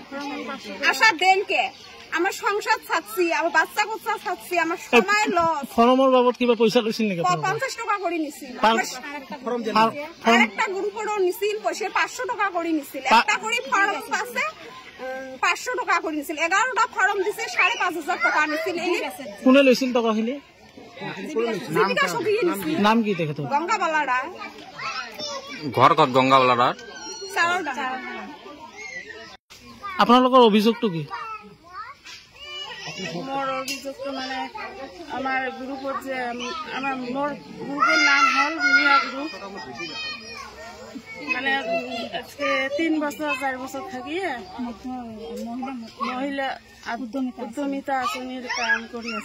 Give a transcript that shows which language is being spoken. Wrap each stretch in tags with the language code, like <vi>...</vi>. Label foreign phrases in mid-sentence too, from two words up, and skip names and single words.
<bn>আশা দেন কে আমার সংসার ছাড়ছি আমার বাচ্চা কোচ্চা ছাড়ছি আমার সময় লস।</bn> <as>ফর্মের বাবদ কিবা পয়সা লৈছিল নাকি?</as> <bn>50 টাকা করে নিছিল। আরেকটা গ্রুপেরও নিছিল পয়সা 500 টাকা করে নিছিল। একটা করে ফর্ম আছে 500 টাকা করে নিছিল। 11টা ফর্ম দিছে 5,500 টাকা নিছিল।</bn> <as>কোনে লৈছিল টাকাখিনি?</as> <bn>জীবিকা সখী নিছিল। নাম কি দেখে তো? গঙ্গাবালা রায়। ঘর কত গঙ্গাবালা রায়? চাউলডা।</bn> <as>আপোনালোকৰ অভিযোগটো কি?</as> <bn>মোর অভিযোগটো মানে আমার গ্রুপত যে আমার মোর গ্রুপের নাম হল মিয়া গ্রুপ। মানে আজকে 3 বছর 4 বছর থাকি মহিলা উদ্যমিতা আঁচনির কাম করে আছে।</bn>